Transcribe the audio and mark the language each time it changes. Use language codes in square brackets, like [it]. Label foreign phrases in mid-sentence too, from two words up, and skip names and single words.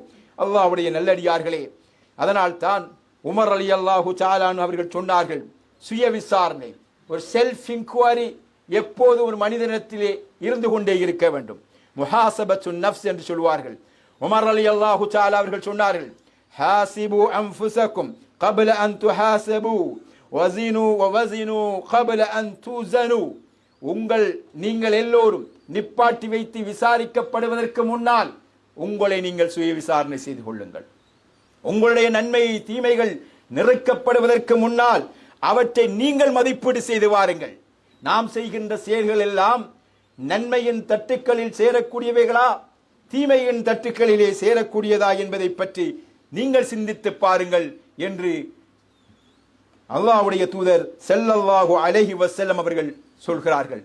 [ta] அல்லாஹ்வுடைய நல்லடியார்களே, அதனால் தான் உமர் [ar] رضي الله تعالى [ta] அவர்கள் சொன்னார்கள், சுய விசாரணை, ஒரு [en] self inquiry [ta] எப்போது ஒரு மனிதனிடத்திலே இருந்து கொண்டே இருக்க வேண்டும். [ar] محاسبة النفس [ta] என்று சொல்வார்கள். [ar] உமர் رضي الله تعالى [ta] அவர்கள் சொன்னார்கள், [ar] حاسبوا أنفسكم قبل أن تحاسبوا وزنوا ووزنوا قبل أن توزنوا. [ta] நீங்கள் எல்லோரும் நிப்பாட்டி வைத்து விசாரிக்கப்படுவதற்கு முன்னால் உங்களை நீங்கள் சுய விசாரணை செய்து கொள்ளுங்கள். உங்களுடைய நன்மை தீமைகள் நெருக்கப்படுவதற்கு முன்னால் அவற்றை நீங்கள் மதிப்பீடு செய்து வாருங்கள். நாம் செய்கின்ற செயல்கள் எல்லாம் நன்மையின் தட்டுக்களில் சேரக்கூடியவைகளா, தீமையின் தட்டுக்களிலே சேரக்கூடியதா என்பதை பற்றி நீங்கள் சிந்தித்து பாருங்கள் என்று அல்லாஹ்வுடைய தூதர் [ar] صلى الله عليه وسلم [ta] அவர்கள் சொல்கிறார்கள்.